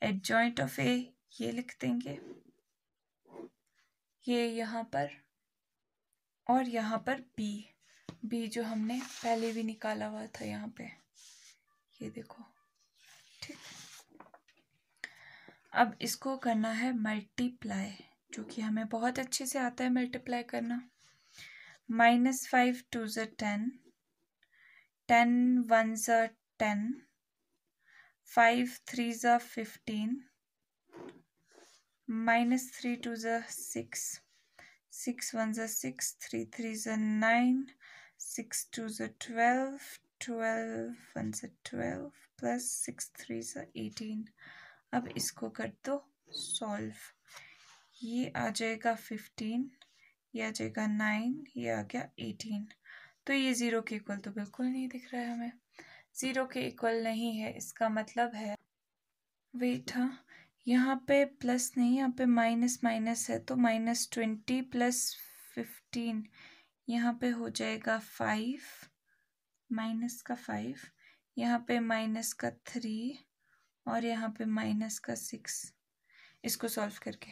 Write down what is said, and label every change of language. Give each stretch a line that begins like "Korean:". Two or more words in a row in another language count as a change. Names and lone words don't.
English: adjoint of A
Hindi: ये लिख देंगे, ये यहाँ पर, और यहाँ पर बी जो हमने पहले भी निकाला हुआ था यहाँ पे, ये देखो। ठीक, अब इसको करना है मल्टीप्लाई, जो कि हमें बहुत अच्छे से आता है मल्टीप्लाई करना। -5 2 ज़ 10, 10 1 ज़ 10, 5 3 ज़ 15, -3 2 ज़ 6, 6 1 ज़ 6, 3 3 ज़ 9, 6 2 ज़ 12, 12 1 ज़ 12 प्लस 6 3 ज़ 18। अब इसको कर दो सॉल्व, ये आ जाएगा 15, ये आ जाएगा 9, ये आ गया 18। तो ये 0 के इक्वल तो बिल्कुल नहीं दिख रहा है हमें, 0 के इक्वल नहीं है। इसका मतलब है, वेट, हाँ यहाँ पे प्लस नहीं, यहाँ पे
English: minus minus
Hindi: है, तो -20 प्लस 15 यहाँ पे हो जाएगा 5, माइनस का 5, यहाँ पे माइनस का 3 और यहाँ पे माइनस का 6, इसको सॉल्व करके।